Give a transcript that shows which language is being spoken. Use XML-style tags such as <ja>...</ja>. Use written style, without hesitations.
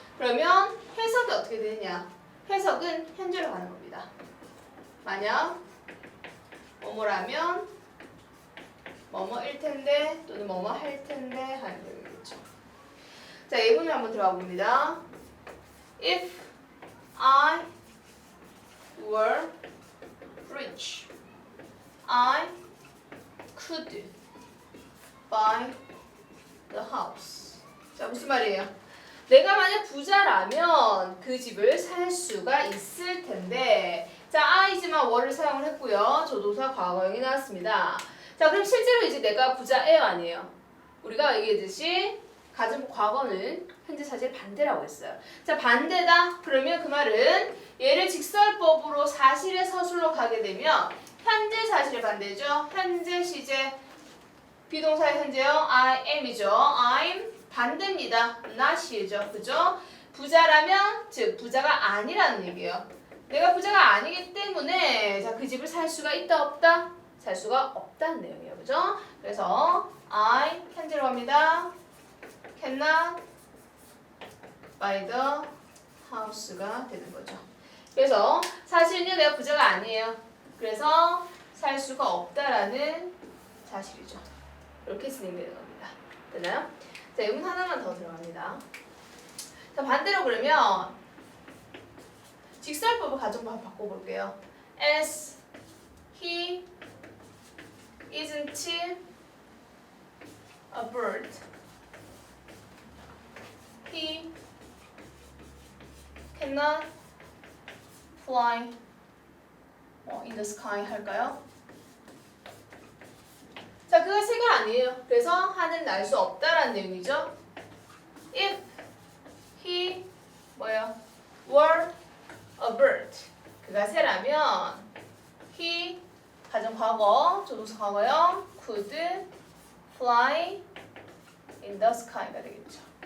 <ko>그러면 해석이 어떻게 되느냐? 해석은 현재로 가는 겁니다. 만약 뭐뭐라면 뭐뭐일 텐데 또는 뭐뭐 할 텐데 하는 내용이겠죠. 자, 예문을 한번 들어가 봅니다.</ko> <en>If I were rich, I could buy the house.</en> <ko>자, 무슨 말이에요? 내가 만약 부자라면 그 집을 살 수가 있을 텐데 자, I지만 were를 사용을 했고요. 조동사 과거형이 나왔습니다. 자, 그럼 실제로 이제 내가 부자예요, 아니에요? 우리가 얘기했듯이 가정 과거는 현재 사실 반대라고 했어요. 자, 반대다. 그러면 그 말은 얘를 직설법으로 사실의 서술로 가게 되면 현재 사실의 반대죠. 현재 시제 비동사의 현재요. I am이죠. I'm 반대입니다. not이죠. 그죠? 부자라면 즉 부자가 아니라는 얘기예요. 내가 부자가 아니기 때문에 자, 그 집을 살 수가 있다 없다? 살 수가 없다는 내용이에요. 그죠? 그래서 I 현재로 갑니다.</ko> <en>cannot buy the house가</en> <ko>되는 거죠. 그래서 사실은요 내가 부자가 아니에요. 그래서 살 수가 없다라는 사실이죠. 이렇게 진행되는 겁니다. 되나요? 자, 예문 하나만 더 들어갑니다. 자, 반대로 그러면 직설법을 가정법 바꿔볼게요.</ko> <en>As he isn't a bird, he cannot fly in the sky</en> <ko>할까요? 그가 새가 아니에요. 그래서 하늘 날 수 없다라는 내용이죠.</ko> <en>If he</en> <ko>뭐예요?</ko> <en>were a bird.</en> <ko>그가 새라면 he 가정 과거, 조동사 과거형</ko> <en>could fly in the sky</en> <ko>가 되겠죠.</ko>